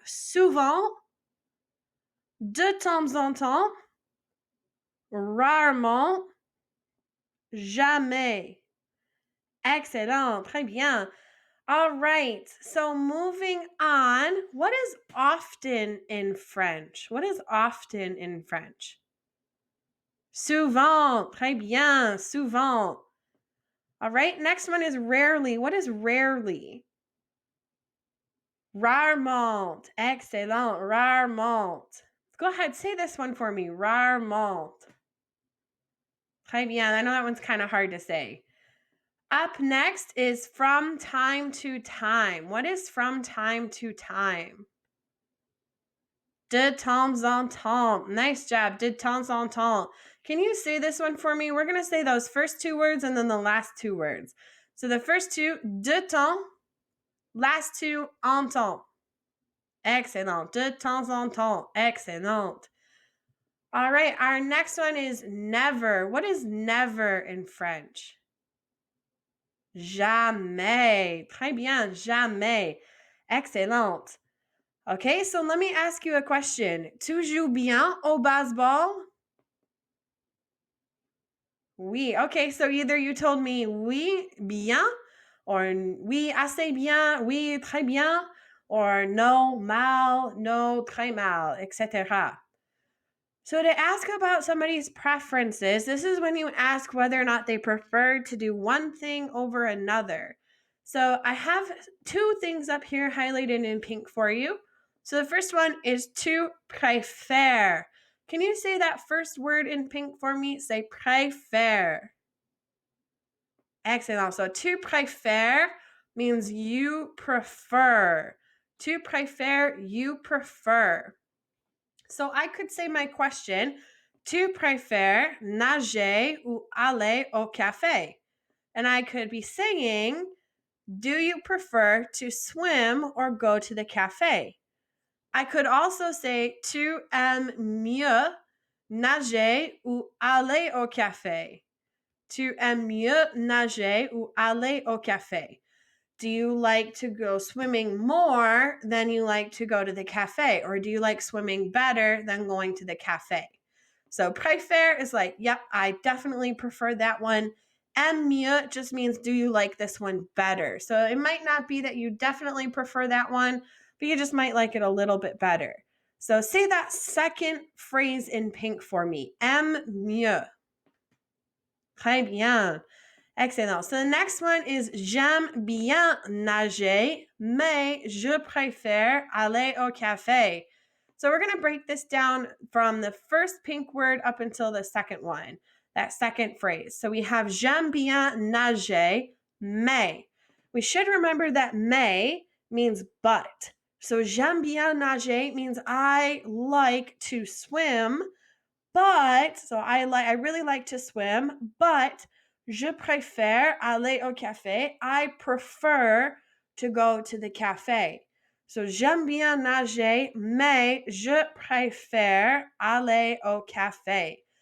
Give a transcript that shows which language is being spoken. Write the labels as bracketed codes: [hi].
[fr] Souvent, de temps en temps, rarement, jamais. Excellent, très bien. [en] All right, so moving on, what is often in French? What is often in French? [fr] Souvent, très bien, souvent. [en] All right, next one is rarely. What is rarely? Rarement. Excellent, rarement. Go ahead, say this one for me. [fr] Rarement. Très bien. [en] I know that one's kind of hard to say. Up next is from time to time. What is from time to time? [fr] De temps en temps. [en] Nice job. [fr] De temps en temps. [en] Can you say this one for me? We're going to say those first two words and then the last two words. So the first two, de temps. Last two, en temps. Excellent. [fr] De temps en temps. Excellent. All right. [en] Our next one is never. What is never in French? [fr] Jamais. Très bien. Jamais. Excellent. [en] Okay, so let me ask you a question. [fr] Tu joues bien au baseball? Oui. [en] Okay, so either you told me [fr] oui, bien, or oui, assez bien, oui, très bien, or no, mal, no, très mal, etc. [en] So to ask about somebody's preferences, this is when you ask whether or not they prefer to do one thing over another. So I have two things up here highlighted in pink for you. So the first one is tu préfères. Can you say that first word in pink for me? Say préfère. Excellent. So tu préfères means you prefer. [fr] Tu préfères, [en] you prefer. So I could say my question, [fr] tu préfères nager ou aller au café? [en] And I could be saying, do you prefer to swim or go to the cafe? I could also say, [fr] tu aimes mieux nager ou aller au café? Tu aimes mieux nager ou aller au café? [en] Do you like to go swimming more than you like to go to the cafe? Or do you like swimming better than going to the cafe? So préfère is like, yep, I definitely prefer that one. And mieux just means, do you like this one better? So it might not be that you definitely prefer that one, but you just might like it a little bit better. So say that second phrase in pink for me. [fr] Aime mieux. Très bien. Excellent. [en] So the next one is [fr] j'aime bien nager, mais je préfère aller au café. [en] So we're going to break this down from the first pink word up until the second one, that second phrase. So we have j'aime bien nager, mais. We should remember that mais means but. So [fr] j'aime bien nager [en] means I like to swim, but, so I really like to swim, but [fr] je préfère aller au café. [en] I prefer to go to the cafe. So [fr] j'aime bien nager, mais je préfère aller au café.